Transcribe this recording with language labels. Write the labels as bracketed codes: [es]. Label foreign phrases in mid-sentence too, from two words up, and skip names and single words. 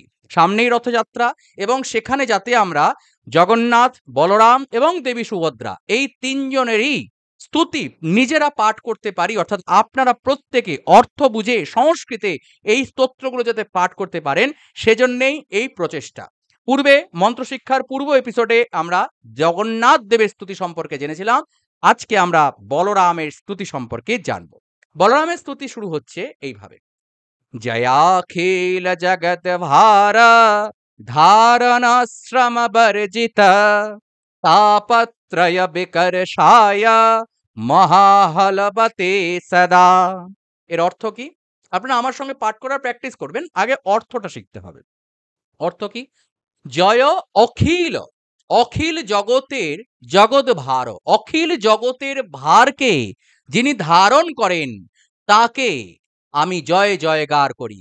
[bn] সামনেই রথযাত্রা, এবং সেখানে যাতে আমরা জগন্নাথ, বলরাম এবং দেবী সুভদ্রা এই তিনজনেরই স্তুতি নিজেরা পাঠ করতে পারি, অর্থাৎ আপনারা প্রত্যেকে অর্থ বুঝে সংস্কৃতে এই স্তোত্রগুলো যাতে পাঠ করতে পারেন, সেজন্যেই এই প্রচেষ্টা। পূর্বে মন্ত্রশিক্ষার পূর্ব এপিসোডে আমরা জগন্নাথ দেবের স্তুতি সম্পর্কে জেনেছিলাম। আজকে আমরা বলরামের স্তুতি সম্পর্কে জানব। বলরামের স্তুতি শুরু হচ্ছে এইভাবে: [sa] जयाखिल जगत भार धारण श्रम वर्जित तापत्रय विकर्षाय মহাহলবতে সদা। [bn] এর অর্থ কি? আপনারা আমার সঙ্গে পাঠ করার প্র্যাকটিস করবেন, আগে অর্থটা শিখতে হবে। অর্থ কি? জয় অখিল, অখিল জগতের জগৎ ভার, অখিল জগতের ভারকে যিনি ধারণ করেন, তাকে আমি জয় জয়গার করি।